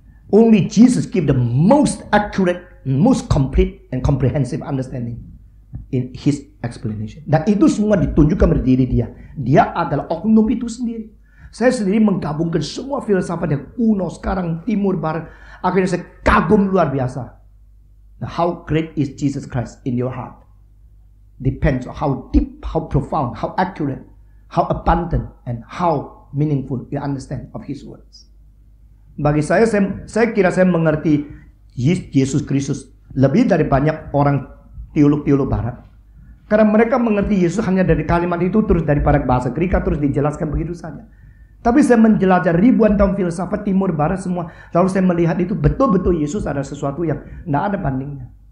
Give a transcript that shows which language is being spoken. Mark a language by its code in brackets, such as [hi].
[en] Only Jesus give the most accurate, most complete and comprehensive understanding in his explanation. [id] Dan itu semua ditunjukkan pada diri dia. Dia adalah oknum itu sendiri. Saya sendiri menggabungkan semua filsafat yang kuno sekarang, timur, barat. Akhirnya saya kagum luar biasa. [en] Now, how great is Jesus Christ in your heart? Depends on how deep, how profound, how accurate, how abundant, and how meaningful you understand of his words. [id] Bagi saya kira saya mengerti Yesus Kristus lebih dari banyak orang teolog-teolog barat. Karena mereka mengerti Yesus hanya dari kalimat itu, terus daripada bahasa Greek, terus dijelaskan begitu saja. Tapi saya menjelajah ribuan tahun filsafat timur barat semua. Lalu saya melihat itu betul-betul Yesus ada sesuatu yang tidak ada bandingnya.